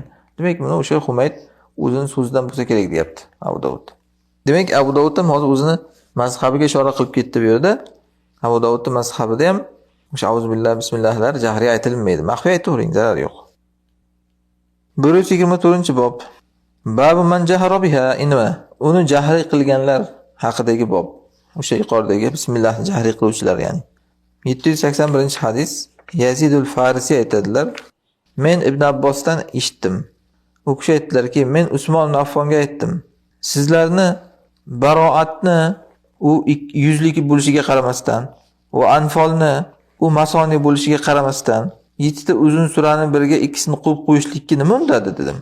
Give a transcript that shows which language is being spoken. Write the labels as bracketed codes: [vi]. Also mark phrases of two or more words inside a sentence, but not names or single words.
[uz] Demak, buni o'sha Humayd o'zining so'zidan bo'lsa kerak deyapti Abu Dovud. Demak, Abu Dovud ham hozir o'zini mazhabiga ishora qilib ketdi bu yerda. Abu Dovudning mazhabida ham o'sha auzubillahi bismillahlar jahriy aytilmaydi. Maxfiy aytavering, zarar yo'q. 124-bob. [ar] باب من جهر بها إنما. [uz] Uni jahriy qilganlar haqidagi bob. O'sha yuqoridagi bismillah jahriy qiluvchilar ya'ni. 781-hadis. Yazidul Farisi aytadilar: "Men Ibn Abbosdan eshitdim. U kishi aytdilarki, men Usmon ibn Affonga aytdim. Sizlarni baroatni u yuzligi bo'lishiga qaramasdan va anfolni u masoni bo'lishiga qaramasdan 7 ta uzun surani biriga ikkisini qo'yib qo'yishlikka nima undadi dedim.